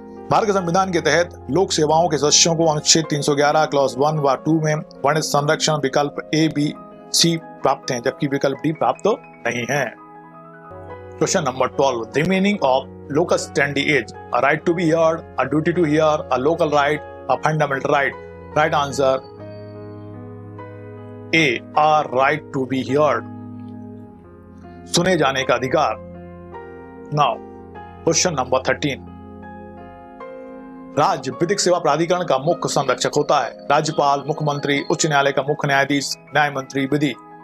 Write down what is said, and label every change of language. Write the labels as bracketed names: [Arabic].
[Hindi] भारत के संविधान के तहत लोक सेवाओं के सदस्यों को अनुच्छेद 311 क्लॉज 1 व 2 में वर्णित संरक्षण विकल्प A, B, C प्राप्त हैं, जबकि विकल्प D प्राप्त नहीं है। [English] Question number 12। The meaning of locus standi is a right to be heard, a duty to hear, a local right, a fundamental right. Right answer A, a right to be heard, [Hindi] सुने जाने का अधिकार। [English] Now question number 13। [Hindi] राज्य विधिक सेवा प्राधिकरण का मुख्य संरक्षक होता है राज्यपाल, मुख्यमंत्री, उच्च न्यायालय का मुख्य न्यायाधीश, न्याय मंत्री, विधि।